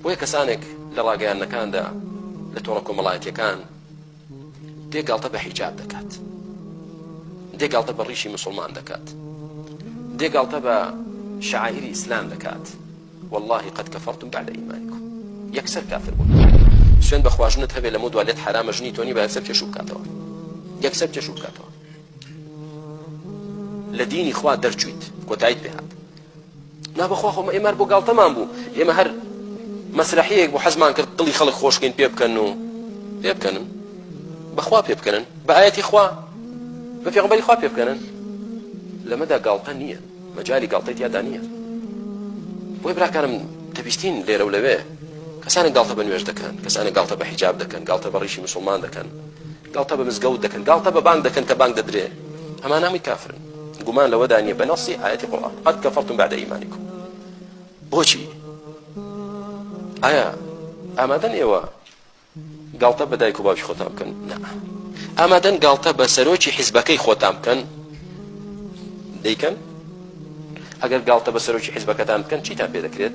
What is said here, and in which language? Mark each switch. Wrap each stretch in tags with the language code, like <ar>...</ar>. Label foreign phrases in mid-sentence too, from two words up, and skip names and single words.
<ckb>بۆیە کەسانێک لە ڕاگەیاندنەکاندا لە تۆڕە کۆمەڵایەتیەکان دێگاڵتە بە حیجاب دەکات، دێگاڵتە بە ڕیشی موسڵمان دەکات، دێگاڵتە بە شعائری ئیسلام دەکات.</ckb> <ar>والله قد كفرتم بعد إيمانكم.</ar> <ckb>يكسر كافر بوون. سوێن بە خواژنت هەبێ لەمە دوالێت حرامە ژنی تۆنی بە یەکسەر چێشوو بکاتەوە، یەکسەر چێشوو بکاتەوە. لە دینی خوا دەرچوویت کۆتاییت پێ هات. نابەخوا خۆ ئێمە بۆ گاڵتەمان بوو، ئێمە هەر مەسرەحەیەک بۆ حەزمان کرد دڵی خەڵک خۆشکەین پێ بکەن و پێ بکەنن، بەخوا پێ بکەنن، بە ئایەتی خوا بە پێغەمبەری خوا پێ بکەنن. لەمەدا گاڵتە نییە، مەجالی گاڵتەی تیادا نییە. بۆی براکانم دەبیستین لێرە و لەوێ کەسانێک گاڵتە بە نوێژ دەکەن، کەسانێک گاڵتە بە حیجاب دەکەن، گاڵتە بە ڕیشی موسڵمان دەکەن، گاڵتە بە مزگەوت دەکەن، گاڵتە بە بانگ دەکەن کە بانگ دەدرێ، ئەمان نامی کافرن. گومان لەوە دانیە بە نەسی ئایەتی قورئان</ckb> <ar>قد كفرتم بعد إيمانكم.</ar> <ckb>بۆچی؟ ئایا ئامادەن ئێوە گاڵتە بە دایک و باوکی خۆتان بکەن؟ نا. ئامادەن گاڵتە بە سەرۆکی حیزبەکەی خۆتان بکەن؟ دەیکەن؟ ئەگەر گاڵتە بە سەرۆکی حیزبەکەتان بکەن چیتان پێ دەکرێت؟</ckb>